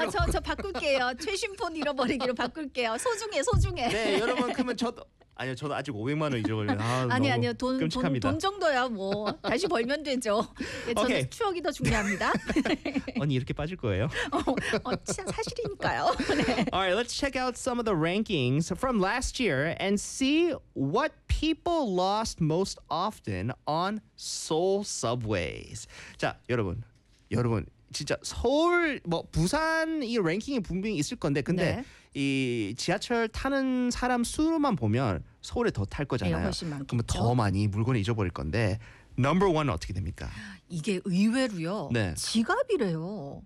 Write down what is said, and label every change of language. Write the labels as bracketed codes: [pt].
[ko] 저 바꿀게요. 최신 폰 잃어버리기로 바꿀게요. 소중해. 네, 여러분 그러면 저도 아니요, 저도 아직 500만 원 잊어버려요. 아니요, 돈 정도야 뭐 다시 벌면 되죠. 예, 저는 오케이. 추억이 더 중요합니다. 언니 이렇게 빠질 거예요? 사실이니까요. 네. [en] Alright, let's check out some of the rankings from last year and see what people lost most often on Seoul subways. [ko] 자, 여러분 진짜 서울 뭐 부산 이 랭킹이 분명히 있을 건데 근데 네. 이 지하철 타는 사람 수로만 보면 서울에 더 탈 거잖아요. 네, 훨씬 그러면 더 많이 물건을 잊어버릴 건데 넘버 원 어떻게 됩니까? 이게 의외로요. 네. 지갑이래요.